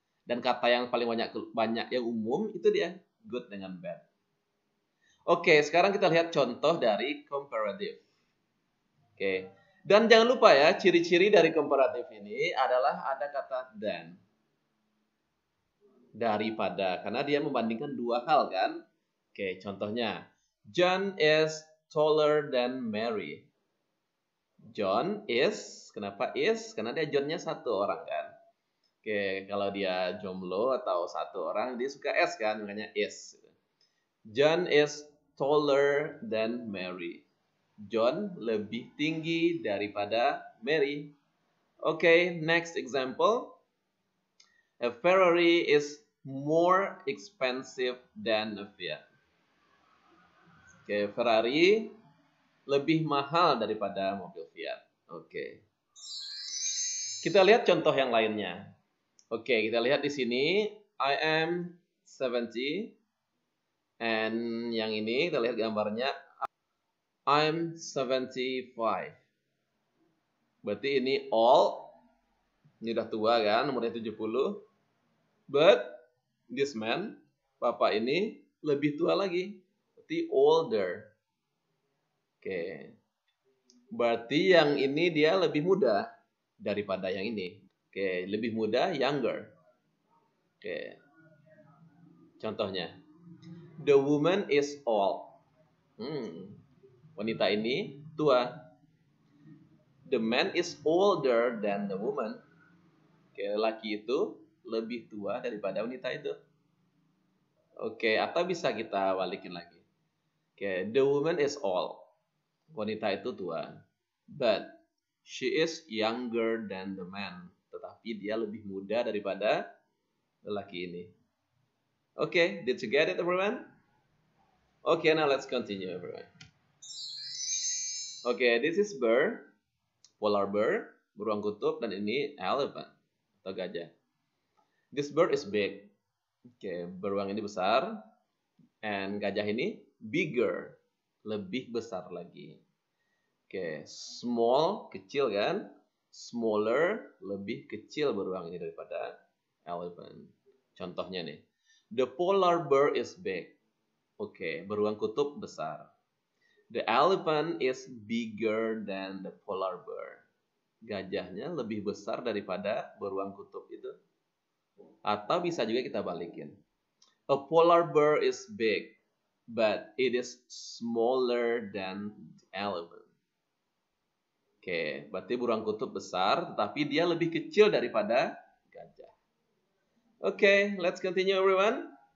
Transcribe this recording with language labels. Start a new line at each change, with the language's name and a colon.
Indonesian: Dan kata yang paling banyak yang umum itu dia good dengan bad. Oke, sekarang kita lihat contoh dari comparative. Oke, dan jangan lupa ya, ciri-ciri dari comparative ini adalah ada kata than. Daripada, karena dia membandingkan dua hal kan.
English: Oke, contohnya, John is taller than Mary. John is,
Indonesian: kenapa
English: is?
Indonesian: Karena dia John-nya satu orang kan. Oke, kalau dia jomblo atau satu orang, dia suka S kan, makanya is.
English: John is taller than Mary.
Indonesian: John lebih tinggi daripada Mary.
English: Oke, next example. A Ferrari is more expensive than a Fiat.
Indonesian: Oke, Ferrari lebih mahal daripada mobil Fiat. Oke. Kita lihat contoh yang lainnya. Oke, kita lihat di sini.
English: I am 70.
Indonesian: And yang ini kita lihat gambarnya.
English: I'm 75.
Indonesian: Berarti ini
English: all.
Indonesian: Ini udah tua kan, umurnya 70.
English: But this man,
Indonesian: bapak ini lebih tua lagi. Berarti older. Oke. Berarti yang ini dia lebih muda daripada yang ini. Oke, lebih muda, younger. Oke. Contohnya.
English: The woman is old.
Indonesian: Wanita ini tua.
English: The man is older than the woman.
Indonesian: Oke, laki itu lebih tua daripada wanita itu. Oke, atau bisa kita balikin lagi.
English: Oke, the woman is old.
Indonesian: Wanita itu tua.
English: But she is younger than the man.
Indonesian: Tetapi dia lebih muda daripada lelaki ini.
English: Oke, did you get it everyone? Okay, now let's continue everyone. Okay, this is bear, polar bear,
Indonesian: beruang kutub,
English: dan ini elephant
Indonesian: atau gajah.
English: This bird is big.
Indonesian: Oke, beruang ini besar,
English: and
Indonesian: gajah ini bigger, lebih besar lagi. Oke, small, kecil kan? Smaller, lebih kecil beruang ini daripada elephant. Contohnya nih,
English: the polar bear is big.
Indonesian: Oke, beruang kutub besar.
English: The elephant is bigger than the polar bear.
Indonesian: Gajahnya lebih besar daripada beruang kutub itu. Atau bisa juga kita balikin.
English: A polar bear is big, but it is smaller than the elephant.
Indonesian: Oke, berarti beruang kutub besar, tetapi dia lebih kecil daripada gajah.
English: Oke, let's continue everyone.